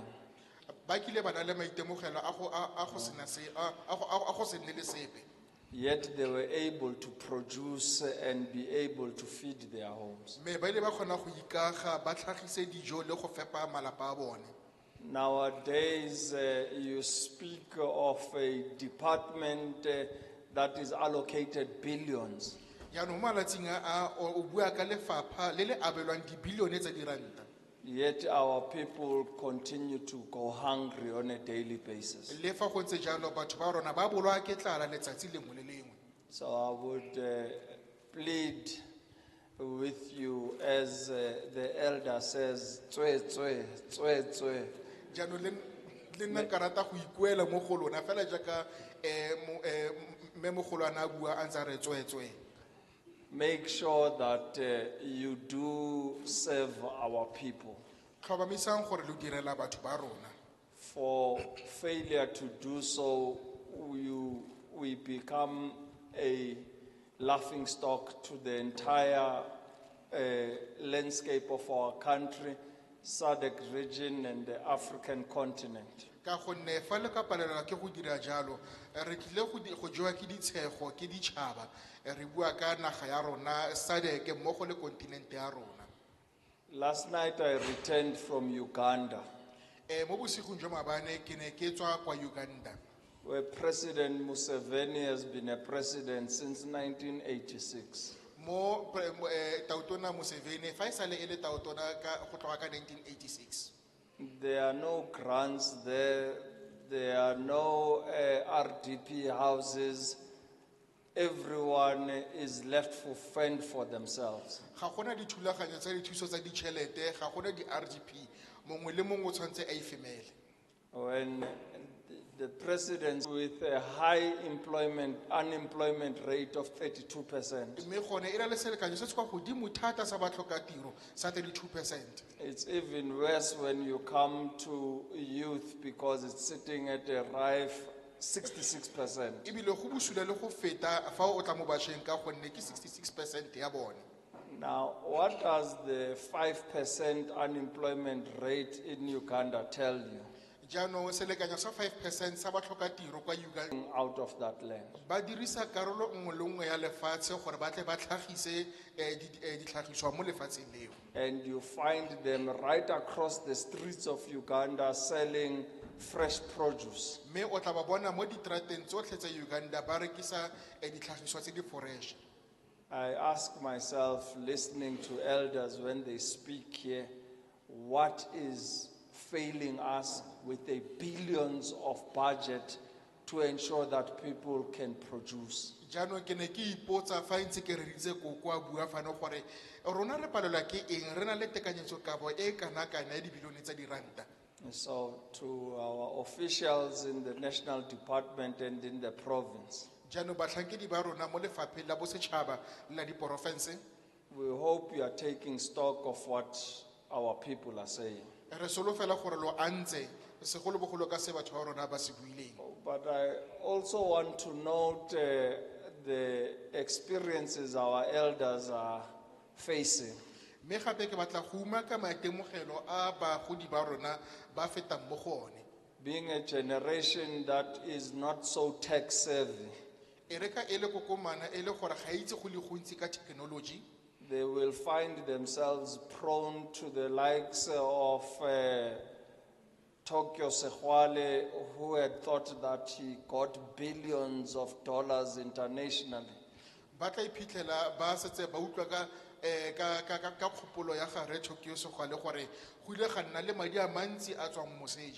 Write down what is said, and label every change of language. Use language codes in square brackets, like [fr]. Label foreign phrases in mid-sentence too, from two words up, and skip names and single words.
[tn] Ba kile ba na le maitemogelo a go sena se a go se nne le sepe. [en] Yet they were able to produce and be able to feed their homes. [tn] Me ba ile ba kgona go ikaga ba tlhagise dijo le go fepa malapa a bone. [en] Nowadays, you speak of a department that is allocated billions. [tn] Jaanong mo malatsing a o bua ka lefapha le le abelwang dibilione tsa diranta. [en] Yet our people continue to go hungry on a daily basis. [tn] Le fa go ntse jalo batho ba rona ba bolwa ke tlala letsatsi lengwe le lengwe. [en] So I would plead with you as the elder says, [tn] tswe, tswe, tswe, tswe. Jaanong le nna nka rata go ikuela mo go lona fela jaaka mme mogolwana a bua a ntse a re tswetswe. [en] Make sure that you do serve our people. [tn] Tlhomamisang gore lo direla batho ba rona. [en] For failure to do so, we become a laughing stock to the entire landscape of our country, SADC region and the African continent. [tn] Ka gonne fa le ka palelwa ke go dira jalo re tlile go jewa ke ditshego ke ditšhaba re bua ka naga ya rona SADC mmogo le kontinente ya rona. [en] Last night I returned from Uganda, [tn] Mo bosigong jwa maabane ke ne ke tswa kwa Uganda. [en] where President Museveni has been a president since 1986. [tn] Mo Tautona Museveni fa e sale e le Tautona ka go tloga ka 1986. [en] There are no grants there. There are no RDP houses. Everyone is left to fend for themselves. [tn] Ga gona dithulaganyo tsa dithuso tsa ditšhelete ga gona di-RDP mongwe le mongwe o tshwanetse a ifemele. [en] When the president with a high unemployment rate of 32%, [tn] Mme gone e na le selekanyo se se kwa godimo thata sa batlhokatiro sa 32%. [en] it's even worse when you come to youth because it's sitting at a rife 66%. [tn] Ebile go busula le go feta fa o tla mo bašweng ka gonne ke 66% ya bone. [en] Now, what does the 5% unemployment rate in Uganda tell you? [tn] Jaanong selekanyo sa 5% sa batlhokatiro kwa Uganda [en] Out of that land. [tn] ba dirisa karolo nngwe le nngwe ya lefatshe gore ba tle ba tlhagise ditlhagiswa mo lefatsheng leo. [en] And you find them right across the streets of Uganda selling fresh produce. [tn] Mme o tla ba bona mo ditrateng tsotlhe tsa Uganda ba rekisa ditlhagiswa tse di fresh. [en] I ask myself, listening to elders when they speak here, what is failing us with the billions of budget to ensure that people can produce? [tn] Jaanong ke ne ke ipotsa fa ntse ke reditse koko a bua fano gore rona re palelwa ke eng re na le tekanyetsokabo e kana-kana ya dibilione tsa diranta. [en] And so to our officials in the national department and in the province, [tn] Jaanong batlhankedi ba rona mo lefapheng la bosetšhaba le la diporofense [en] we hope you are taking stock of what our people are saying. [tn] re solofela gore lo antse segolobogolo ka se batho ba rona ba se buileng. [en] But I also want to note the experiences our elders are facing. [tn] Mme gape ke batla go uma ka maitemogelo a bagodi ba rona ba fetang mo go one. [en] Being a generation that is not so tech savvy, [tn] E re ka e le kokomana e le gore ga itse go le gontsi ka technology. [en] they will find themselves prone to the likes of Tokyo Sehwale, who had thought that he got billions of dollars internationally. [tn] Ba tla iphitlhela ba setse ba utlwa ka ka kgopolo ya ga re Tshokioso go le gore go ile ga nna le madi a mantsi a tswang moseja.